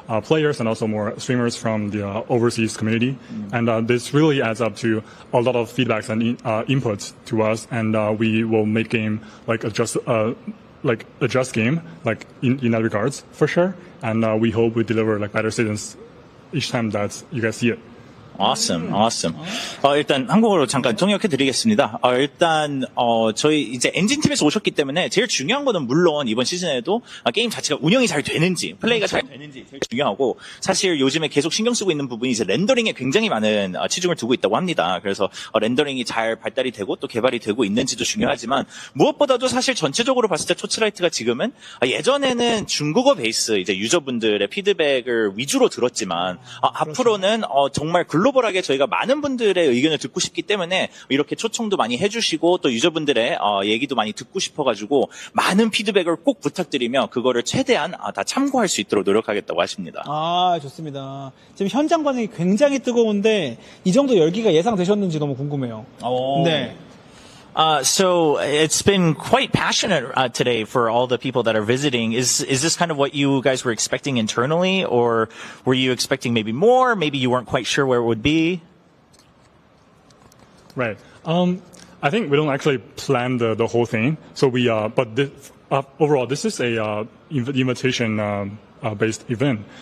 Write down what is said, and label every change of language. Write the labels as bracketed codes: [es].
[en] players and also more streamers from the overseas community, and this really adds up to a lot of feedbacks and inputs to us, and we will make game adjust game in that regards for sure, and we hope we deliver better seasons each time that you guys see it. Awesome. [ko] 일단 한국어로 잠깐 통역해 드리겠습니다. 일단 저희 이제 엔진팀에서 오셨기 때문에 제일 중요한 거는 물론 이번 시즌에도 게임 자체가 운영이 잘 되는지, 플레이가 잘 되는지 제일 중요하고, 사실 요즘에 계속 신경 쓰고 있는 부분이 이제 렌더링에 굉장히 많은 치중을 두고 있다고 합니다. 그래서 렌더링이 잘 발달이 되고 또 개발이 되고 있는지도 중요하지만, 무엇보다도 사실 전체적으로 봤을 때 토치라이트가 지금은 예전에는 중국어 베이스 이제 유저분들의 피드백을 위주로 들었지만 앞으로는 정말 글로벌하게 저희가 많은 분들의 의견을 듣고 싶기 때문에 이렇게 초청도 많이 해주시고 또 유저분들의 얘기도 많이 듣고 싶어가지고 많은 피드백을 꼭 부탁드리며 그거를 최대한 다 참고할 수 있도록 노력하겠다고 하십니다. 좋습니다. 지금 현장 반응이 굉장히 뜨거운데 이 정도 열기가 예상되셨는지 너무 궁금해요. 네. [en] So it's been quite passionate today for all the people that are visiting. Is this kind of what you guys were expecting internally, or were you expecting maybe more? Maybe you weren't quite sure where it would be? Right. I think we don't actually plan the whole thing. So overall, this is a invitation based event.